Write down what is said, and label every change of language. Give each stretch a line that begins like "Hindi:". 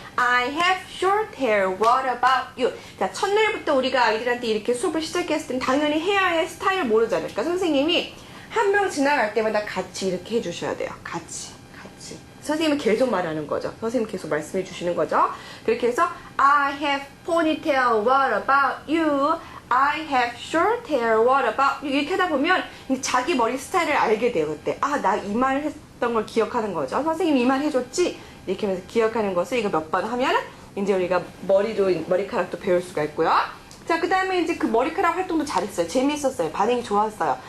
English: I have short hair. What about you?
Korean: 자, 첫날부터 우리가 아이들한테 이렇게 수업을 시작했을 땐 당연히 헤어의 스타일 모르잖아요. 그러니까 선생님이 한 명 지나갈 때마다 같이 이렇게 해주셔야 돼요. 같이. 선생님은 계속 말하는 거죠. 선생님 계속 말씀해 주시는 거죠. 그렇게 해서
English: I have ponytail. What about you? I have short hair. What about you?
Korean: 이렇게 하다 보면 자기 머리 스타일을 알게 돼요. 그때 나 이 말 했던 걸 기억하는 거죠. 선생님이 이 말 해줬지? 이렇게 하면서 기억하는 것을 이거 몇 번 하면 이제 우리가 머리카락도 배울 수가 있고요. 자, 그 다음에 이제 그 머리카락 활동도 잘했어요. 재미있었어요. 반응이 좋았어요.